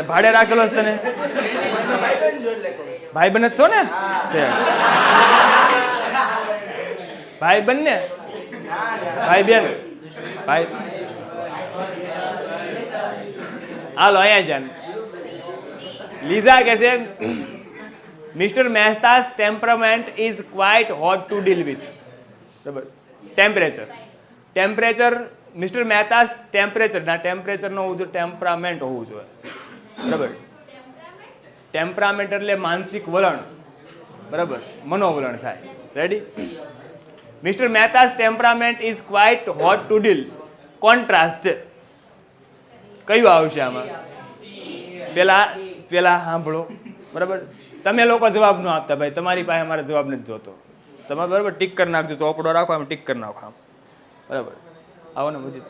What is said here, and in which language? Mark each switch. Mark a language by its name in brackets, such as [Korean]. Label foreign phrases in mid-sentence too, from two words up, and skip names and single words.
[Gujarati] ભાડે રાખેલો છે તને? ભાઈ બન જ છો ને? ભાઈ બન ને? ભાઈ બેન? ભાઈ હાલો અહીંયા જાન. લીઝા કહે છે [English] મિસ્ટર મહેતા's temperament is quite hot to deal with. [Gujarati] બરાબર, [English] temperature Mr. Mehta's temperatureનો temperament [Gujarati] હોવું જોઈએ, બરાબર. ટેમ્પરામેન્ટ એટલે માનસિક વલણ, બરાબર, મનોવલણ થાય. [English] રેડી? મિસ્ટર મહેતા's temperament is quite hot to deal. [Gujarati] કોન્ટ્રાસ્ટ છે. કયું આવશે આમાં? પેલા સાંભળો, બરાબર. તમે લોકો જવાબ ન આપતા ભાઈ, તમારી પાસે અમારે જવાબ નથી જોતો. તમે બરાબર ટીક કરી નાખજો, ચોપડો રાખો આમ ટીક કરી નાખો આમ, બરાબર. આવો ને મજી.